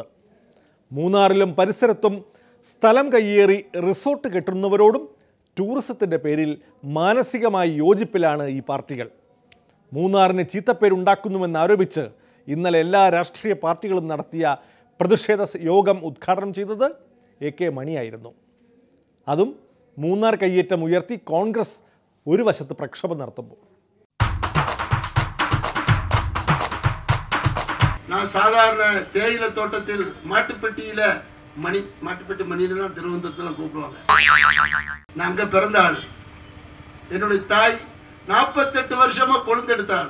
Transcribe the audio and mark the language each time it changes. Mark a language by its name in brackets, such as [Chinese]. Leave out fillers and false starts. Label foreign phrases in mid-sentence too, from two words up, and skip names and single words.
[Malayalam] മൂന്നാറിലും പരിസരത്തും സ്ഥലം കയ്യേറി റിസോർട്ട് കെട്ടുന്നവരോടും ടൂറിസത്തിൻ്റെ പേരിൽ മാനസികമായി യോജിപ്പിലാണ് ഈ പാർട്ടികൾ. മൂന്നാറിന് ചീത്തപ്പേരുണ്ടാക്കുന്നുവെന്നാരോപിച്ച് ഇന്നലെ എല്ലാ രാഷ്ട്രീയ പാർട്ടികളും നടത്തിയ പ്രതിഷേധ യോഗം ഉദ്ഘാടനം ചെയ്തത് AK മണിയായിരുന്നു. അതും മൂന്നാർ കയ്യേറ്റം ഉയർത്തി കോൺഗ്രസ് ഒരു വശത്ത് പ്രക്ഷോഭം നടത്തുമ്പോൾ. [Tamil] நான் சாதாரண தேயிலை தோட்டத்தில் மாட்டுப்பட்டியில மாட்டுப்பட்டி மணியில தான் திருவனந்தபுரத்துல கூப்பிடுவாங்க. நான் அங்க பிறந்த ஆள். என்னுடைய தாய் 48 வருஷமா கொழுந்தெடுத்தாள்.